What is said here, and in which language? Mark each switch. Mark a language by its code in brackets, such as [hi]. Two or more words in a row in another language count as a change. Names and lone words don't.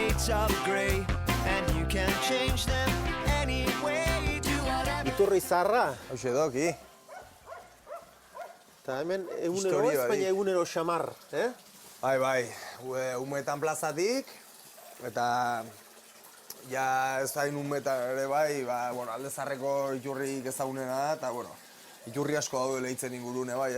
[en] of grey, and you can change them anyway. Do whatever. [eu] Iturri zarra, Hauxe doki. eta hemen egunero Historia ez, baina barik. egunero xamar, Bai, umetan plazatik, eta ja ez hain umetan ere bai, alde zarreko iturrik ezagunena da, eta iturri asko daude lehitzen ingurune bai,